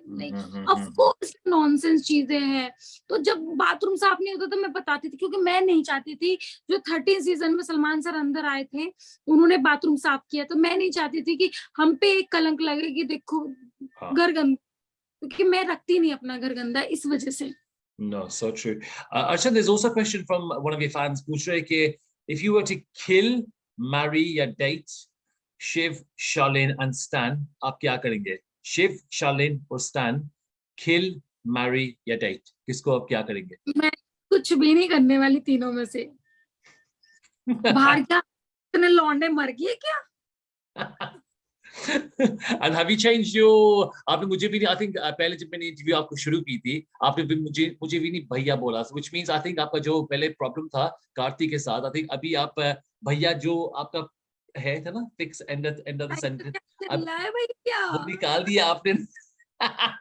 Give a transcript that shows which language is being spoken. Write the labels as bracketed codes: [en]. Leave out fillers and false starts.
[hi] नहीं, of course nonsense चीजें हैं। तो जब बाथरूम साफ नहीं होता तो मैं बताती थी, क्योंकि मैं नहीं चाहती थी, जो 13 सीजन में सलमान सर अंदर आए थे उन्होंने बाथरूम साफ किया, तो मैं नहीं चाहती थी कि हम पे एक कलंक लगे कि देखो घर गंदा, क्योंकि मैं रखती नहीं अपना घर गंदा इस वजह से। [en] No, so true. Archana, there's also a question from one of your fans. [hi] पूछ रहे कि [en] if you were to kill, marry या date Shiv, Charlene and Stan, [hi] आप क्या करेंगे? Shiv, Charlene और Stan, kill, marry या date, किसको आप क्या करेंगे? मैं कुछ भी नहीं करने वाली तीनों में से। बाहर क्या इतने लौंडे मर गए क्या? [en] And have you changed your? [hi] आपने मुझे भी नहीं, I think पहले जब मैंने इंटरव्यू आपको शुरू की थी आपने भी मुझे भी नहीं भैया बोला, [en] which means I think [hi] आपका जो पहले प्रॉब्लम था कार्तिक के साथ, I think अभी आप भैया जो आपका है था ना, [en] fix end of the sentence, [hi] अब वो निकाल दिया आपने।